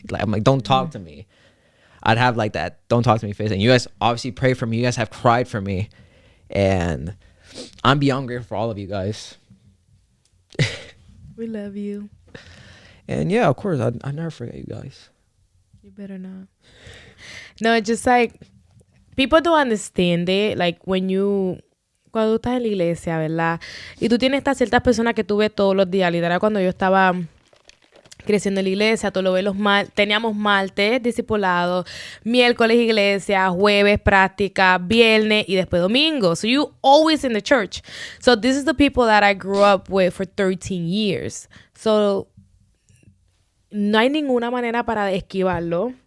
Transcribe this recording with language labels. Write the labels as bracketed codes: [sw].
[en] I'm don't talk to me. I'd have that don't talk to me face, and you guys obviously pray for me. You guys have cried for me, and I'm beyond grateful for all of you guys. We love you. And yeah, of course, I never forget you guys. You better not. No, it's just people don't understand it. [es] Cuando tú estás en la iglesia, ¿verdad? Y tú tienes estas ciertas personas que tú ves todos los días. Literal, cuando yo estaba creciendo en la iglesia, tú lo ves teníamos martes, discipulado, miércoles, iglesia, jueves, práctica, viernes y después domingo. [en] So you always in the church. So this is the people that I grew up with for 13 years. [es] So no hay ninguna manera para esquivarlo.